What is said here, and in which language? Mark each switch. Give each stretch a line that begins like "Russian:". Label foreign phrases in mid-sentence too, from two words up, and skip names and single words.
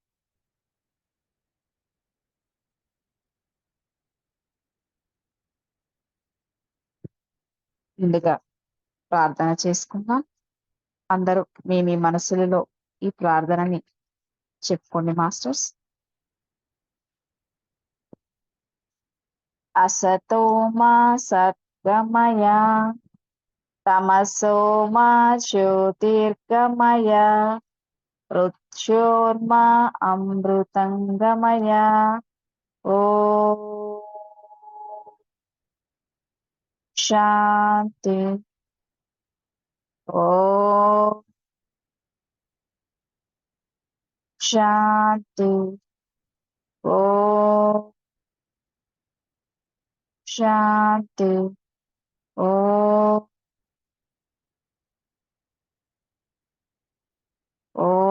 Telugu: ముందుగా ప్రార్థన చేసుకుందాం. అందరూ మీ మనసులలో ఈ ప్రార్థనని చెప్పుకోండి మాస్టర్స్.
Sanskrit: असतो मा सद्गमय तमसो मा ज्योतिर्गमय मृत्योर्मा अमृतंगमय ओ शांति ओ शांति ओ शांति ओ ओ